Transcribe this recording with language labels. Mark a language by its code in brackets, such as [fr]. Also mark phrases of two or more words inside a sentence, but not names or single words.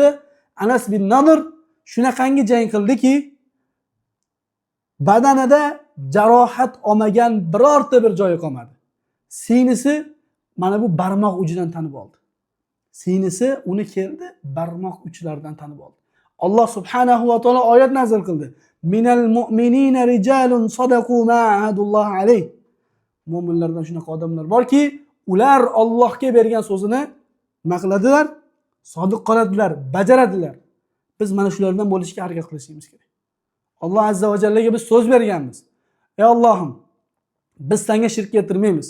[uz] Anas bin Nadr shunaqangi jang qildiki, badanida jarohat olmagan birorta bir joyi qolmadi. Sinisi mana bu barmoq uchidan tanib oldi. Sinisi uni keldi, barmoq uchlaridan tanib oldi. Alloh subhanahu va taolo oyat nazil qildi. [ar] من المؤمنين رجال صدقوا ما عاهدوا الله عليه. [uz] Mu'minlardan shunaqa odamlar borki, ular Allohga bergan so'zini nima qiladilar? Sodiq qoladilar, bajaradilar. Biz mana shulardan bo'lishga harakat qilishimiz kerak. Alloh azza va jallaga biz so'z berganmiz. Ey Allohim, biz senga shirk keltirmaymiz.